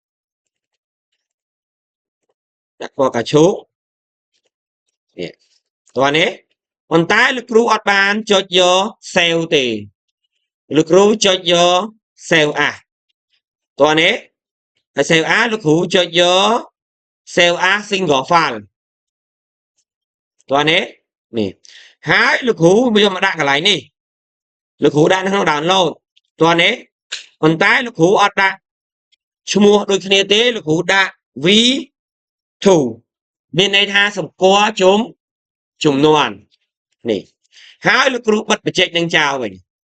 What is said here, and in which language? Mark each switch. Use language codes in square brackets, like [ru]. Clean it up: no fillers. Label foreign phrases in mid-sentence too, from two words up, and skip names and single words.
[km] ដាក់ពណ៌កាឈូកនេះតោះនេះប៉ុន្តែលោកគ្រូអត់បានចុចយក save ទេលោកគ្រូចុចយក [en] save as [km] តោះនេះហើយ [en] save as [km] លោកគ្រូចុចយក [en] save as single file [km] តោះនេះហើយលោកគ្រូយកមកដាក់កន្លែងនេះលោកគ្រូដាក់នៅក្នុង download តោះនេះប៉ុន្តែលោកគ្រូអត់ដាក់ឈ្មោះដូចគ្នាទេលោកគ្រូដាក់ v2 មានន័យថាសម្គាល់ចំនួននេះហើយលោកគ្រូបិទបច្ចេកនឹងចោលវិញ